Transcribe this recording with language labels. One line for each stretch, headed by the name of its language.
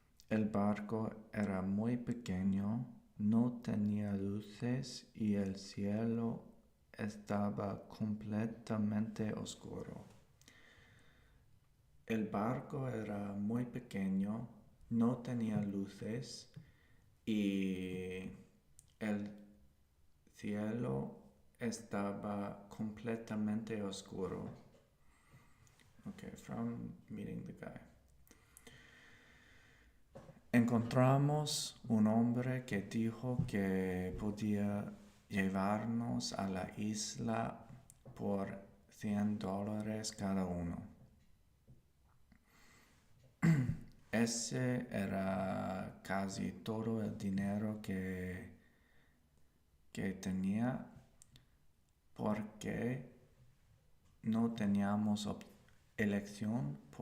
Spanish: El barco era muy pequeño, no tenía luces y el cielo estaba completamente oscuro. El barco era muy pequeño, no tenía luces y el cielo estaba completamente oscuro.
English: Okay, from meeting the guy.
Spanish: Encontramos un hombre que dijo que podía llevarnos a la isla por $100 cada uno. Ese era casi todo el dinero que tenía porque no teníamos elección